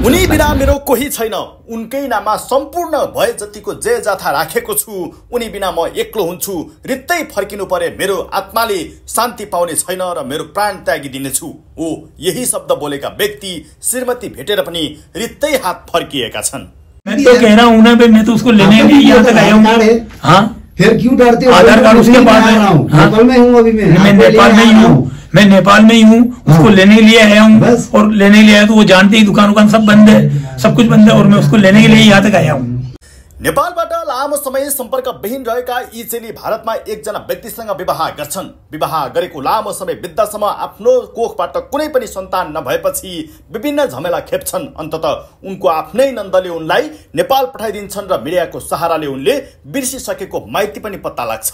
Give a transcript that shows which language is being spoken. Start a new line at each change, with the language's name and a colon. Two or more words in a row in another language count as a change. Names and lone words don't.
Nepali: उनी बिना मेरो कोही छैन, उनकै नाममा सम्पूर्ण भए जतिको जय जाथा राखेको छु। उनी बिना म एक्लो हुन्छु, रित्तै फर्किनु परे मेरो आत्माले शान्ति पाउने छैन र मेरो प्राण त्यागिदिनेछु। ओ यही शब्द बोलेका व्यक्ति श्रीमती भेटेर पनि रित्तै हात फर्किएका छन्।
Hindi: मैं तो कह रहा हूँ ना भाई, मैं तो उसको लेने के लिए यहाँ तक आया हूँ। हाँ फिर क्यों डरते हो? आधार कार्ड उसके पास है। नेपाल में हूँ अभी मैं नेपाल में ही हूँ, मैं नेपाल में ही हूँ। उसको लेने के लिए आया हूँ और लेने के लिए आया तो वो जानते ही दुकान सब बंद है, सब कुछ बंद है और मैं उसको लेने के लिए यहाँ तक आया हूँ।
Nepali: नेपालबाट लामो समय सम्पर्क विहीन रहेका यी चेली भारतमा एकजना व्यक्तिसँग विवाह गर्छन्। विवाह गरेको लामो समय बित्दासम्म आफ्नो कोखबाट कुनै पनि सन्तान नभएपछि विभिन्न झमेला खेप्छन्। अन्ततः उनको आफ्नै नन्दले उनलाई नेपाल पठाइदिन्छन् र मिडियाको सहाराले उनले बिर्सिसकेको माइती पनि पत्ता लाग्छ।